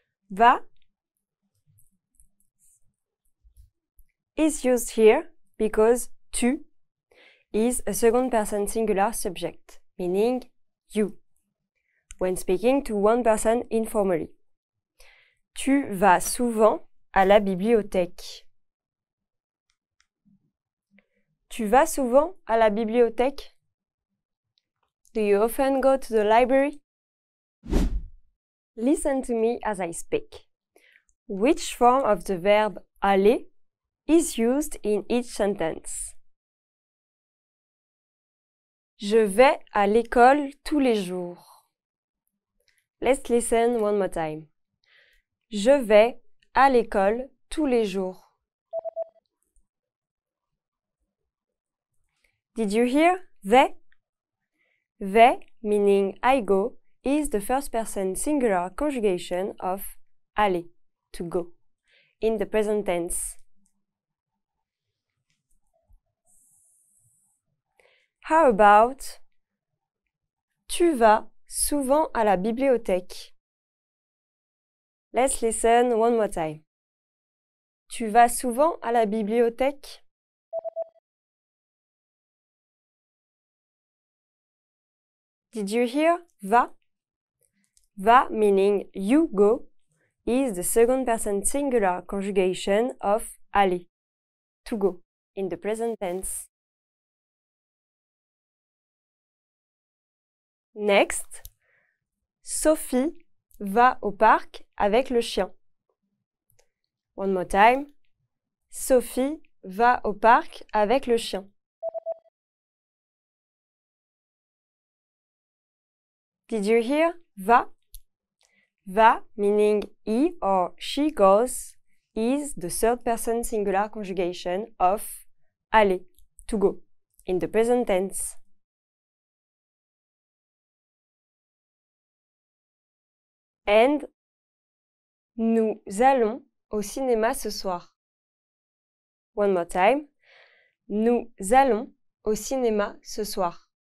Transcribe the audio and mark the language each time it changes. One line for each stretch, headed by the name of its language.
English: Va is used here because tu is a second person singular subject, meaning you, when speaking to one person informally.
French: Tu vas souvent à la bibliothèque. Tu vas souvent à la bibliothèque?
English: Do you often go to the library? Listen to me as I speak. Which form of the verb aller is used in each sentence?
French: Je vais à l'école tous les jours.
English: Let's listen one more time.
French: Je vais à l'école tous les jours.
English: Did you hear? Vais? Vais, meaning I go, is the first person singular conjugation of aller, to go, in the present tense. How about
French: tu vas souvent à la bibliothèque?
English: Let's listen one more time.
French: Tu vas souvent à la bibliothèque?
English: Did you hear? Va? Va, meaning you go, is the second person singular conjugation of aller, to go, in the present tense. Next,
French: Sophie va au parc avec le chien.
English: One more time.
French: Sophie va au parc avec le chien.
English: Did you hear? Va? Va, meaning he or she goes, is the third person singular conjugation of aller, to go, in the present tense. And
French: nous allons au cinéma ce soir.
English: One more time.
French: Nous allons au cinéma ce soir.